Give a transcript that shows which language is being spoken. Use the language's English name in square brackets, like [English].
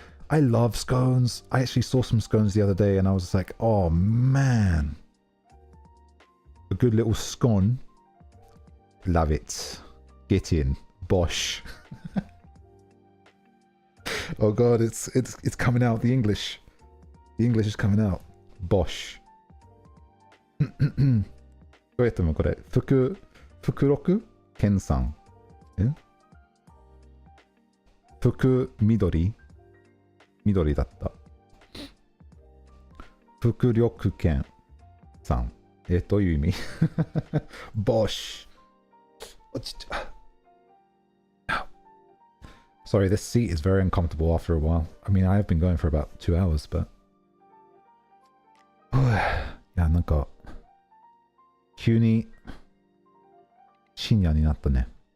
[English] I love scones. I actually saw some scones the other day and I was like, oh man. A good little scone. Love it. Get in. Bosh. Oh god, it's coming out, the English. The English is coming out. Bosh. [Japanese] どうやってもこれ、福六健さん。福緑だった。福力健さん。どういう意味？Bosh. [English] Sorry, this seat is very uncomfortable after a while. I mean, I have been going for about 2 hours, but... [Japanese] いや、なんか、急に深夜になったね。